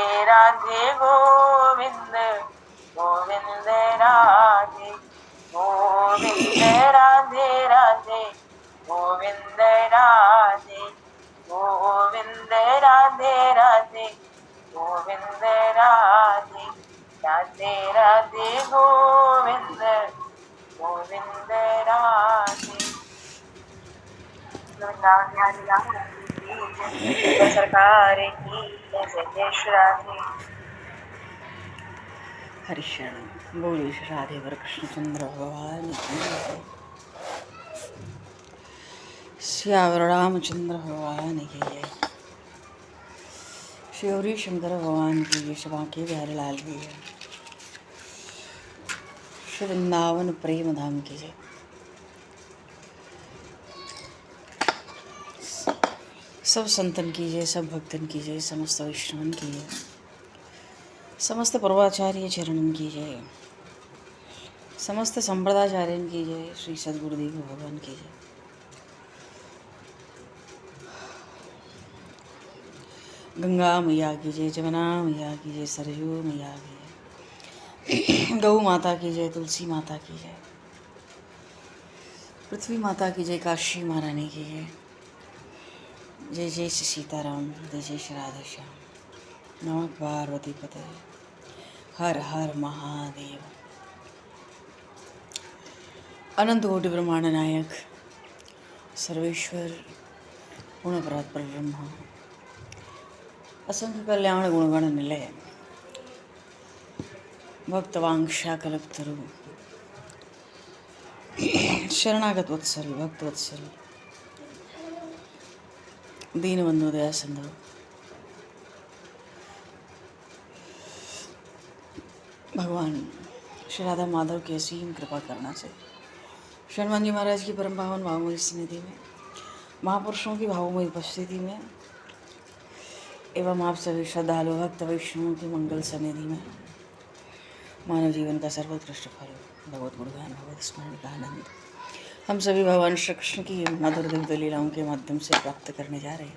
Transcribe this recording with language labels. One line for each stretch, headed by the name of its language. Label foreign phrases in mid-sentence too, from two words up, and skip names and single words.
Hindi: राधे गोविंद गोविंद राधे गोविंद राधे राधे गोविंद राधे गोविंद राधे राधे गोविंद राधे राधे राधे गोविंद गोविंद राधे। सरकार की जय जय श्री राधे। हरिशरण बोलिए श्री राधे वर कृष्णचंद्र भगवान की जय। श्यावर रामचंद्र भगवान की जय। श्री गौरी शंकर भगवान की जय। श्री बांके बिहारी लाल की जय। श्री वृंदावन प्रेम धाम की जय। सब संतन की जय, सब भक्तन की जय, समस्त वैष्णवन की जय, समस्त पूर्वाचार्य चरणन की जय, समस्त संप्रदाचार्यन की जय, श्री सद्गुरुदेव भगवान की जय। गंगा मैया की जय, जमुना मैया की जय, सरयू मैया की जय, गौ माता की जय, तुलसी माता की जय, पृथ्वी माता की जय, काशी महारानी की जय। जय जय श्री सीताराम, जय जय श्री राधे श्याम।
Sanskrit: नमः पार्वती पते, हर हर महादेव।
Hindi: अनंत कोटि ब्रह्मांड नायक सर्वेश्वर गुणपरात परब्रह्म असंख्य कल्याण गुणगण निलय भक्तवांक्षा कल्पतरु शरणागत वत्सल भक्त वत्सल दीनबंधु दया सिंधु भगवान श्री राधा माधव की असीम कृपा करना से हनुमान जी महाराज की परम पावन भावमयी सन्निधि में, महापुरुषों की भावमयी उपस्थिति में एवं आप सभी श्रद्धालु भक्त वैष्णवों की मंगल सन्निधि में मानव जीवन का सर्वोत्कृष्ट फल भगवत गुणगान भगवत स्मरण का आनंद हम सभी भगवान श्री कृष्ण की मधुर दिव्य लीलाओं के माध्यम से प्राप्त करने जा रहे हैं।